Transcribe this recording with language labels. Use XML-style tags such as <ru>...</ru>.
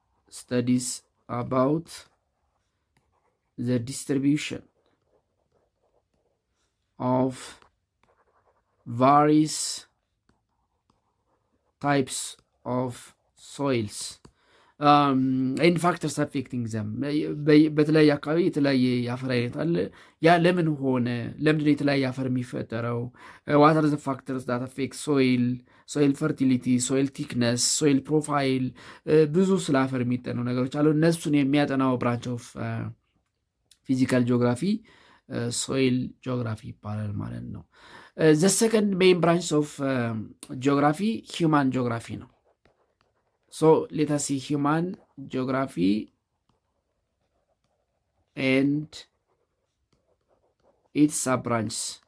<en>studies about the distribution of various types of soils and factors affecting them.</en> <am>በተለያየ አካባቢ የተለያየ የአፈር አይነት አለ። ያ ለምን ሆነ? ለምንድን ነው የተለያየ አፈር የሚፈጠረው?</am> <en>what are the factors that affect soil fertility, soil thickness, soil profile?</en> <am>ብዙ ስለ አፈር የሚጠኑ ነገሮች አሉ። እነሱን የሚያጠናው ብራንች ኦፍ ፊዚካል ጂኦግራፊ ሶይል ጂኦግራፊ ይባላል ማለት ነው።</am> <en>the second main branch of geography human geography</en> <am>ነው።</am> <en>so let us see human geography and its sub-branches.</en>